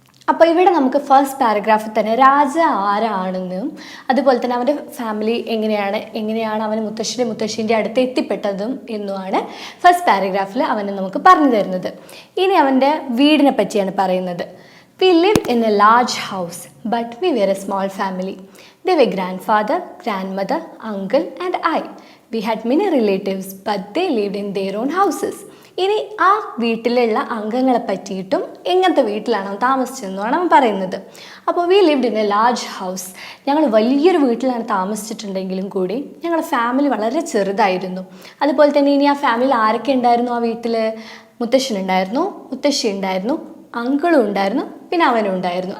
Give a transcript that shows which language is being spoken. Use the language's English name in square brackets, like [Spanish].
[Malayalam] അപ്പോൾ ഇവിടെ നമുക്ക് ഫസ്റ്റ് പാരഗ്രാഫിൽ തന്നെ രാജ ആരാണെന്നും അതുപോലെ തന്നെ അവൻ്റെ ഫാമിലി എങ്ങനെയാണ് അവൻ മുത്തശ്ശീൻ്റെ അടുത്ത് എത്തിപ്പെട്ടതും എന്നുമാണ് ഫസ്റ്റ് പാരഗ്രാഫിൽ അവന് നമുക്ക് പറഞ്ഞു തരുന്നത്. ഇനി അവൻ്റെ വീടിനെ പറ്റിയാണ് പറയുന്നത്. [English] We lived in a large house, but we were a small family. They were grandfather, grandmother, uncle and I. We had many relatives, but they lived in their own houses. [Malayalam] ഇനി ആ വീട്ടിലുള്ള അംഗങ്ങളെ പറ്റിയിട്ടും എങ്ങനത്തെ വീട്ടിലാണ് അവൻ താമസിച്ചതെന്നാണ് അവൻ പറയുന്നത്. അപ്പോൾ [English] we lived in a large house, [Malayalam] ഞങ്ങൾ വലിയൊരു വീട്ടിലാണ് താമസിച്ചിട്ടുണ്ടെങ്കിലും കൂടി ഞങ്ങളുടെ ഫാമിലി വളരെ ചെറുതായിരുന്നു. അതുപോലെ തന്നെ ഇനി ആ ഫാമിലിയിൽ ആരൊക്കെ ഉണ്ടായിരുന്നു, ആ വീട്ടിൽ മുത്തശ്ശനുണ്ടായിരുന്നു, മുത്തശ്ശി ഉണ്ടായിരുന്നു, അങ്കിളും ഉണ്ടായിരുന്നു, പിന്നെ അവനും ഉണ്ടായിരുന്നു.